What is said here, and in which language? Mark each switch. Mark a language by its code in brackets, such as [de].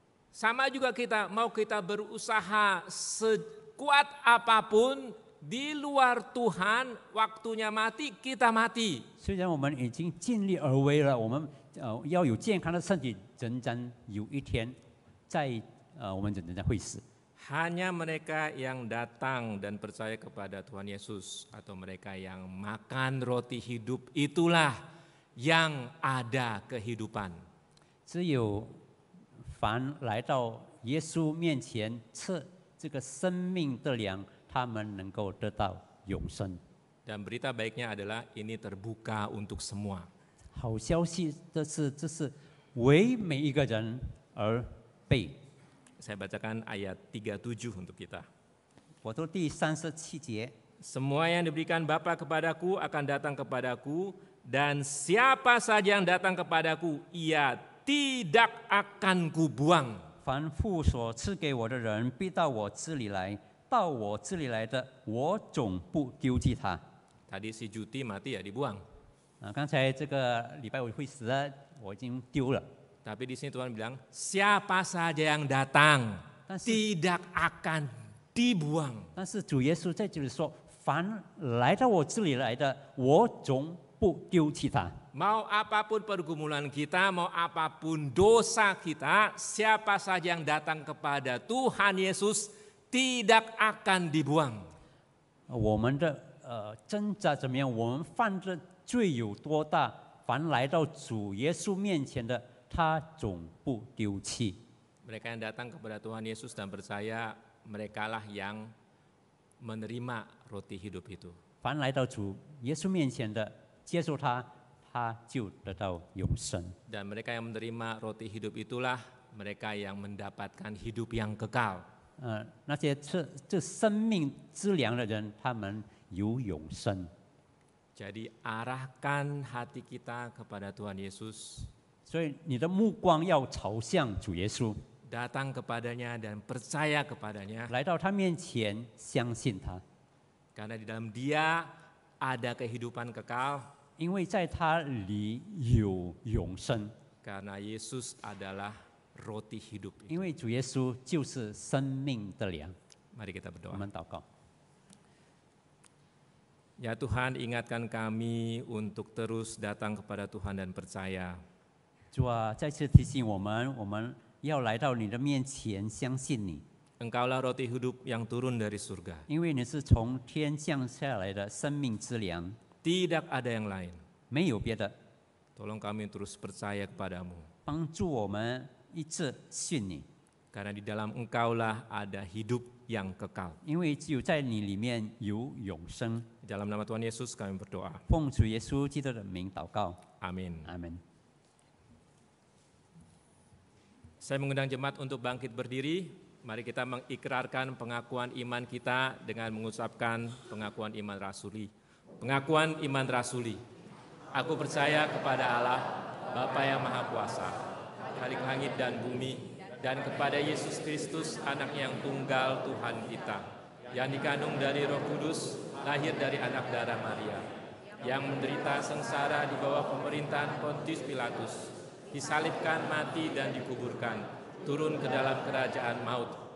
[id] Sama juga kita, mau kita berusaha sekuat apapun, di luar Tuhan, waktunya mati, kita mati. [zh] 虽然我们已经尽力而为了，我们要有健康的身体，仍然有一天我们仍然会死。 [id] Hanya mereka yang datang dan percaya kepada Tuhan Yesus atau mereka yang makan roti hidup itulah yang ada kehidupan. [zh] 只有凡来到耶稣面前吃这个生命的粮，他们能够得到永生。 [id] Dan berita baiknya adalah ini terbuka untuk semua. [zh] 好消息的是，这是为每一个人而备。 [id] Saya bacakan ayat 37 untuk kita. [zh] 我读第37节。 [id] Semua yang diberikan Bapa kepadaku akan datang kepadaku, dan siapa saja yang datang kepadaku, ia tidak akan kubuang. [zh] 凡父所赐给我的人，必到我这里来；到我这里来的，我总不丢弃他。 [id] Tadi si Juti mati ya dibuang. [zh] 刚才这个礼拜五会死了，我已经丢了。 [id] Tapi di sini Tuhan bilang, siapa saja yang datang tidak akan dibuang. [zh] 但是主耶稣在这里说，凡来到我这里来的，我总不丢弃他。 [id] Mau apapun pergumulan kita, mau apapun dosa kita, siapa saja yang datang kepada Tuhan Yesus tidak akan dibuang. [zh] 我们的挣扎怎么样？我们犯的罪有多大？凡来到主耶稣面前的，他总不丢弃。 [id] Mereka yang datang kepada Tuhan Yesus dan percaya, merekalah yang menerima roti hidup itu. [zh] 凡来到主耶稣面前的，接受他，他就得到永生。 [id] Dan mereka yang menerima roti hidup itulah mereka yang mendapatkan hidup yang kekal. [zh] 那些这生命之粮的人，他们有永生。 [id] Jadi arahkan hati kita kepada Tuhan Yesus. [zh] 所以你的目光要朝向主耶稣， [id] Datang kepadanya dan percaya kepadanya. [zh] 来到他面前，相信他， [id] Karena di dalam Dia ada kehidupan kekal. [zh] 因为在他里有永生。 [id] Karena Yesus adalah roti hidup. [zh] 因为主耶稣就是生命的粮。 [id] Mari kita [zh] 我 [id] berdoa. [zh] 们祷告。 [id] Ya Tuhan, ingatkan kami untuk terus datang kepada Tuhan dan percaya. [zh] 主啊，再次提醒我们，我们要来到你的面前，相信你， [id] Engkaulah roti hidup yang turun dari surga. [zh] 因为你是从天降下来的生命之粮， [id] Tidak ada yang lain. [zh] 没有别的。 [id] Tolong kami terus percaya kepadamu. [zh] 帮助我们一直信你， [id] Karena di dalam Engkaulah ada hidup yang kekal. [zh] 因为只有在你里面有永生。 [id] Di dalam nama Tuhan Yesus kami berdoa. [zh] 奉主耶稣基督的名祷告， [id] Amin. [zh] 阿门。 [id] Saya mengundang jemaat untuk bangkit berdiri. Mari kita mengikrarkan pengakuan iman kita dengan mengucapkan pengakuan iman rasuli. Pengakuan iman rasuli. Aku percaya kepada Allah, Bapa yang Maha Kuasa, Khalik langit dan bumi, dan kepada Yesus Kristus, Anak yang tunggal Tuhan kita, yang dikandung dari Roh Kudus, lahir dari anak darah Maria, yang menderita sengsara di bawah pemerintahan Pontius Pilatus, disalibkan, mati, dan dikuburkan, turun ke dalam kerajaan maut.